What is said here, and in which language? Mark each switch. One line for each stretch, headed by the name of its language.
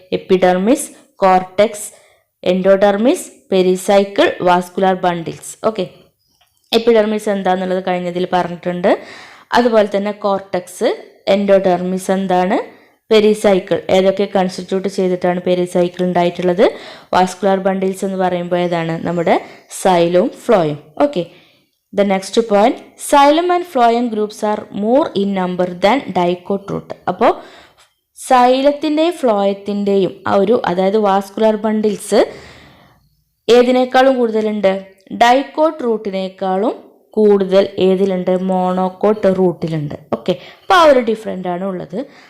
Malayalam: Epidermis, cortex, എൻഡോഡെർമിസ്, pericycle, vascular bundles. Okay, epidermis എന്താണെന്നുള്ളത് കഴിഞ്ഞതിൽ പറഞ്ഞിട്ടുണ്ട്. അതുപോലെ തന്നെ കോർട്ടക്സ്, എൻഡോഡെർമിസ് എന്താണ്, പെരിസൈക്കിൾ ഏതൊക്കെ കൺസ്റ്റിറ്റ്യൂട്ട് ചെയ്തിട്ടാണ് പെരിസൈക്കിൾ ഉണ്ടായിട്ടുള്ളത്, വാസ്കുലാർ ബണ്ടിൽസ് എന്ന് പറയുമ്പോൾ ഏതാണ്? നമ്മുടെ സൈലവും ഫ്ലോയും.
English: Okay, the next point, xylem and phloem groups are more in number than dicot root.
Malayalam: അപ്പോൾ സൈലത്തിൻ്റെയും ഫ്ലോയത്തിൻ്റെയും ആ ഒരു അതായത് വാസ്കുലാർ ബണ്ടിൽസ് ഏതിനേക്കാളും കൂടുതലുണ്ട്? ഡൈക്കോട്ട് റൂട്ടിനേക്കാളും കൂടുതൽ ഏതിലുണ്ട്? മോണോകോട്ട് റൂട്ടിലുണ്ട്. ഓക്കെ, അപ്പോൾ ആ ഒരു ഡിഫറൻ്റ് ആണ് ഉള്ളത്.